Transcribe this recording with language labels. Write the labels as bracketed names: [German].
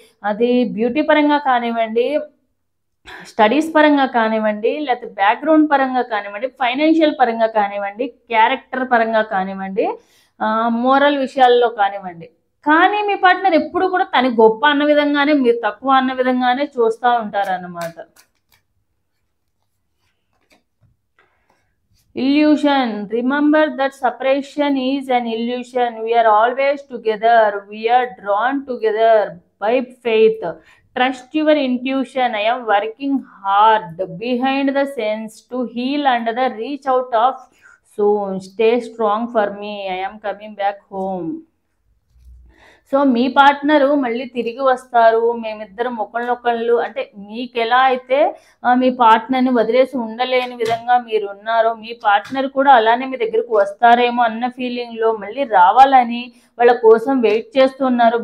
[Telugu] అది బ్యూటీ పరంగా కానివ్వండి, స్టడీస్ పరంగా కానివ్వండి, లేకపోతే బ్యాక్గ్రౌండ్ పరంగా కానివ్వండి, ఫైనాన్షియల్ పరంగా కానివ్వండి, క్యారెక్టర్ పరంగా కానివ్వండి, మోరల్ విషయాల్లో కానివ్వండి. కానీ మీ పార్ట్నర్ ఎప్పుడు కూడా తను గొప్ప అన్న విధంగానే, మీరు తక్కువ అన్న విధంగానే చూస్తూ ఉంటారన్నమాట. [English] Illusion. Remember that separation is an illusion. We are always together. We are drawn together by faith. Trust your intuition. I am working hard behind the scenes to heal and the reach out of soon. Stay strong for me. I am coming back home. [Telugu] So మీ partner మళ్ళీ తిరిగి వస్తారు, మేమిద్దరం ఒకళ్ళొకళ్ళు అంటే మీకు ఎలా అయితే మీ పార్ట్నర్ని వదిలేసి ఉండలేని విధంగా మీరు ఉన్నారో, మీ పార్ట్నర్ కూడా అలానే మీ దగ్గరకు వస్తారేమో అన్న ఫీలింగ్లో మళ్ళీ రావాలని వాళ్ళ కోసం వెయిట్ చేస్తున్నారు.